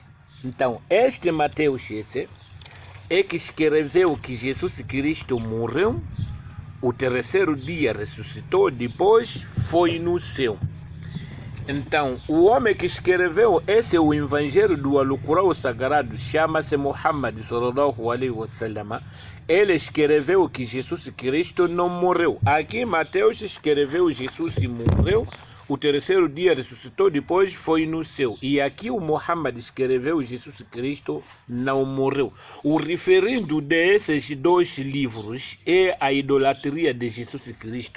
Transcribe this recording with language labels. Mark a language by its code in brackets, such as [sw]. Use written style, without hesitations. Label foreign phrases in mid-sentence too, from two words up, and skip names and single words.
[pt] Então, este Mateus é que escreveu que Jesus Cristo morreu, o terceiro dia ressuscitou, depois foi no céu. Então, o homem que escreveu esse é o Evangelho do Alcorão Sagrado, chama-se Muhammad [ar] صلى الله عليه وسلم. [pt] ele escreveu que Jesus Cristo não morreu. Aqui Mateus escreveu Jesus morreu, o terceiro dia ressuscitou, depois foi no céu. E aqui o Muhammad escreveu Jesus Cristo não morreu. O referendo desses dois livros é a idolatria de Jesus Cristo.